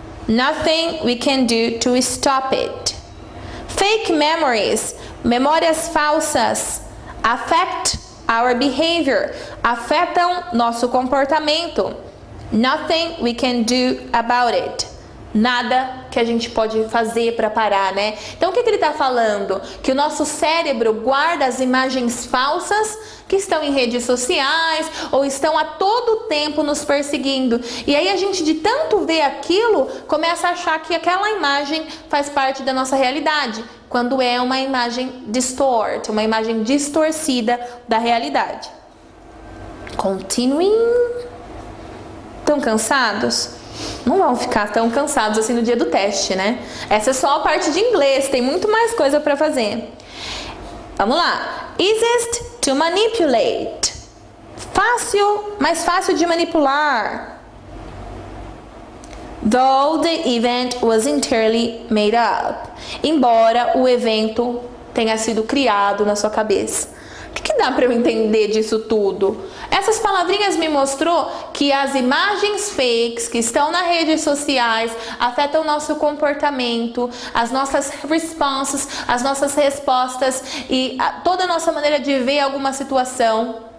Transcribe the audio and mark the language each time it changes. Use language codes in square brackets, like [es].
[en] Nothing we can do to stop it. Fake memories, [pt] memórias falsas, [en] affect our behavior, [pt] afetam nosso comportamento. [en] Nothing we can do about it. [pt] Nada que a gente pode fazer para parar, né? Então o que ele está falando? Que o nosso cérebro guarda as imagens falsas que estão em redes sociais ou estão a todo tempo nos perseguindo. E aí a gente, de tanto ver aquilo, começa a achar que aquela imagem faz parte da nossa realidade, quando é uma imagem distort, uma imagem distorcida da realidade. Continuing. Estão cansados? Não vão ficar tão cansados assim no dia do teste, né? Essa é só a parte de inglês, tem muito mais coisa para fazer. Vamos lá. [en] Easiest to manipulate. [pt] Fácil, mais fácil de manipular. [en] Though the event was entirely made up. [pt] Embora o evento tenha sido criado na sua cabeça. O que dá para eu entender disso tudo? Essas palavrinhas me mostrou que as imagens fakes que estão nas redes sociais afetam o nosso comportamento, as nossas respostas, as nossas respostas e toda a nossa maneira de ver alguma situação.